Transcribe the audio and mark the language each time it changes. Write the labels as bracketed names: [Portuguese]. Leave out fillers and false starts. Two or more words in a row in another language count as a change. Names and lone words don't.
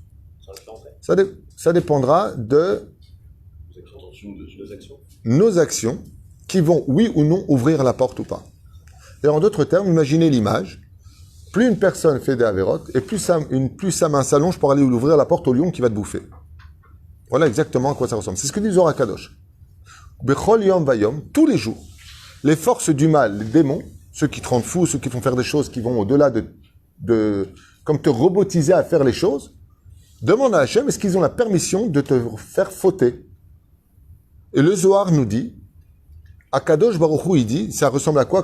[French] Ça dépendra de nos actions qui vont, oui ou non, ouvrir la porte ou pas. Et en d'autres termes, imaginez l'image. Plus une personne fait des avérotes, et plus sa main s'allonge pour aller ouvrir la porte au lion qui va te bouffer. Voilà exactement à quoi ça ressemble. C'est ce que dit Zohar HaKadosh. [Hebrew] בכל יום ויום, [French] tous les jours, les forces du mal, les démons, ceux qui te rendent fou, ceux qui font faire des choses qui vont au-delà comme te robotiser à faire les choses, demande à Hachem, est-ce qu'ils ont la permission de te faire fauter? Et le Zohar nous dit, [Hebrew] הקדוש ברוך הוא, [French] il dit, ça ressemble à quoi?